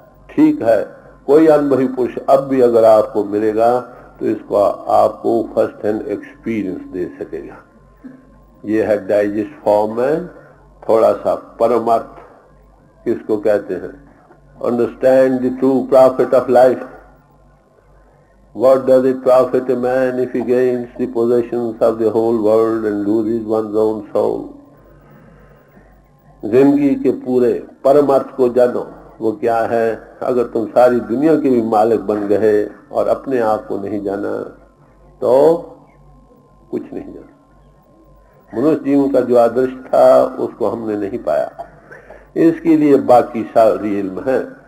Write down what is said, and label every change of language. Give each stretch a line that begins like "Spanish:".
Hindi: ठीक है, कोई अनुभवी पुरुष अब भी अगर आपको मिलेगा तो इसका आपको
English: first hand experience
Hindi: दे सकेगा। ये है
English: digest form
Hindi: में थोड़ा सा परमार्थ किसको कहते हैं।
English: Understand the true profit of life. What does it profit a man if he gains the possessions of the whole world and loses one's own soul?
Hindi: जिंदगी के पूरे परमार्थ को जानो, वो क्या है। अगर तुम सारी दुनिया के भी मालिक बन गए और अपने आप को नहीं जाना तो कुछ नहीं जाना। मनुष्य जीवन का जो आदर्श था उसको हमने नहीं पाया। इसके लिए बाकी सारी इल्म है।